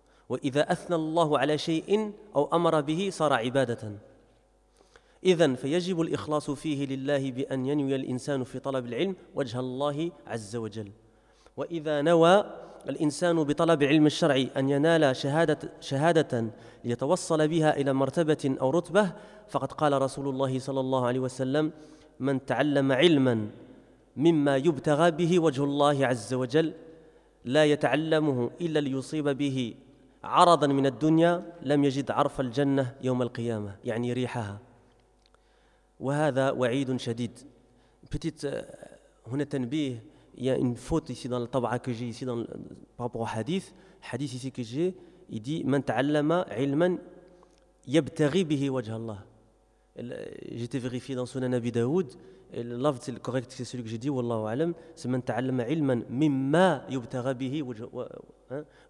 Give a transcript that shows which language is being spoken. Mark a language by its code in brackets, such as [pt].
[ar] وإذا أثنى الله على شيء أو أمر به صار عبادة إذن فيجب الإخلاص فيه لله بأن ينوي الإنسان في طلب العلم وجه الله عز وجل وإذا نوى الإنسان بطلب علم الشرع أن ينال شهادة ليتوصل بها إلى مرتبة أو رتبة فقد قال رسول الله صلى الله عليه وسلم من تعلم علما مما يبتغى به وجه الله عز وجل لا يتعلمه إلا ليصيب به عرضا من الدنيا لم يجد عرف الجنة يوم القيامة يعني ريحها وهذا وعيد شديد. [fr] Petite [ar] هنا تنبيه, [fr] il y a une faute ici dans la tabaa que j'ai ici par rapport au hadith. Hadith ici que j'ai, il dit [ar] من تعلم علما يبتغي به وجه الله. [fr] J'étais vérifié dans Sunan Abi Daoud, le lafz correct c'est celui que j'ai dit, wallahu alam, c'est [ar] من تعلم علما مما يبتغي به وجه الله. [fr] Hein?